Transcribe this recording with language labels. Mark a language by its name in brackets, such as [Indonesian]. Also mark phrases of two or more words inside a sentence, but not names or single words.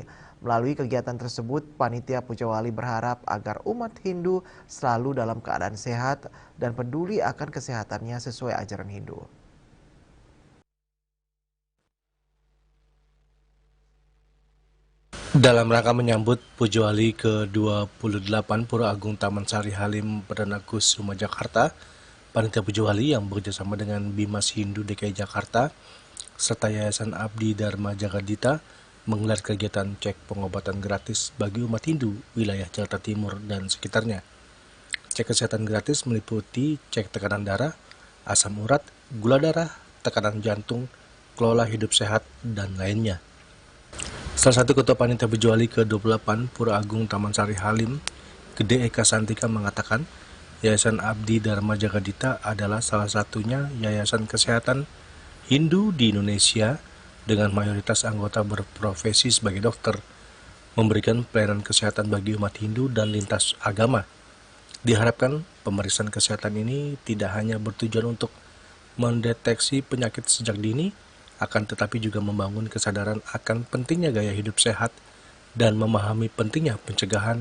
[Indonesian] Melalui kegiatan tersebut, Panitia Pujawali berharap agar umat Hindu selalu dalam keadaan sehat dan peduli akan kesehatannya sesuai ajaran Hindu. Dalam rangka menyambut Pujawali ke-28 Pura Agung Taman Sari Halim Perdana Kusuma Jakarta, Panitia Pujawali yang bekerjasama dengan Bimas Hindu DKI Jakarta serta Yayasan Abdi Dharma Jagadita menggelar kegiatan cek pengobatan gratis bagi umat Hindu wilayah Jakarta Timur dan sekitarnya. Cek kesehatan gratis meliputi cek tekanan darah, asam urat, gula darah, tekanan jantung, kelola hidup sehat, dan lainnya. Salah satu ketua Panitia Pujawali ke-28 Pura Agung Taman Sari Halim, Gede Eka Santika mengatakan, Yayasan Abdi Dharma Jagadita adalah salah satunya yayasan kesehatan Hindu di Indonesia dengan mayoritas anggota berprofesi sebagai dokter, memberikan pelayanan kesehatan bagi umat Hindu dan lintas agama. Diharapkan pemeriksaan kesehatan ini tidak hanya bertujuan untuk mendeteksi penyakit sejak dini, akan tetapi juga membangun kesadaran akan pentingnya gaya hidup sehat dan memahami pentingnya pencegahan.